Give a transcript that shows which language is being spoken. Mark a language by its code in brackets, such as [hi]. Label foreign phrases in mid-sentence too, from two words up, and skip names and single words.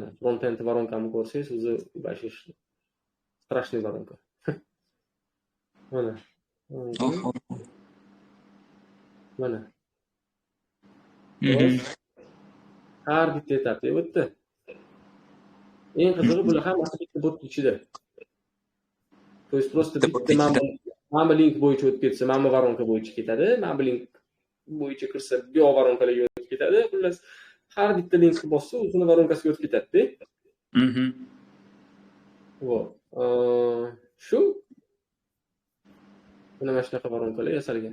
[uz] Front-end varonkamni ko'rsangiz, o'zi [ru] ваще страшный [uz] varonka. Mana. Mana. Har bitta etapda o'tdi. Eng qizig'i bular hammasi bitta bot ichida. [ru] To есть просто [uz] bitta mana link bo'yicha o'tib ketsa, mana varonka bo'yicha ketadi. Mana link bo'yicha kirsa, bu varonkalarga o'tib ketadi. Xullas, har bitta linkni bossa, o'zini varonkasiga o'tib ketadi-da. Вот. Shu. Mana shunaqa varonkalar yasalgan.